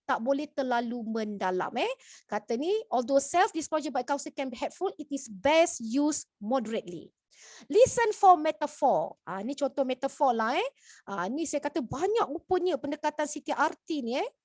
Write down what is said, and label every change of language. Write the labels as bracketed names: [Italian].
[Malay] Tak boleh terlalu mendalam. Kata ni, [English] although self-disclosure by counsel can be helpful, it is best used moderately. Listen for metaphor. [Malay] Ni contoh metaphor lah. Ni saya kata banyak rupanya pendekatan CTRT ni.